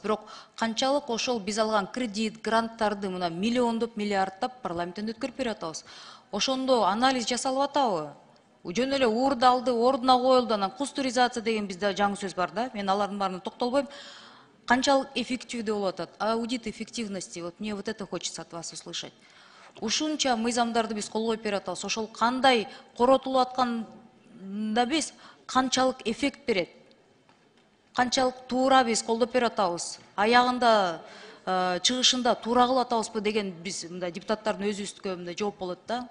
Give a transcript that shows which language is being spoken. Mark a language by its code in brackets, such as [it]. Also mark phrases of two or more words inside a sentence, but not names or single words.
[ky] Бирок канчалык ошол биз алган кредит, гранттарды мына миллиондоп, миллиарддап парламенттен өткөрүп берип атабыз. Ошондо анализ жасалып атабы? Жөн эле уурдалды, ордуна коюлду, анан кустуризация деген бизде жаңы сөз бар да. Мен алардын баарына токтолбойм. Канчалык эффективдүү болуп атат? [ru] Аудит эффективности. Вот мне вот это хочется от вас услышать. [ky] Ушунча мыйзамдарды биз кол коюп берип атабыз. Ошол кандай коротулуп атканда биз канчалык эффект берет? Канчалык туура биз колдоп берип атабыз? Аягында чыгышында туура кылып атабызбы деген биз мындай депутаттардын өзүбүзгө мындай жооп болот да.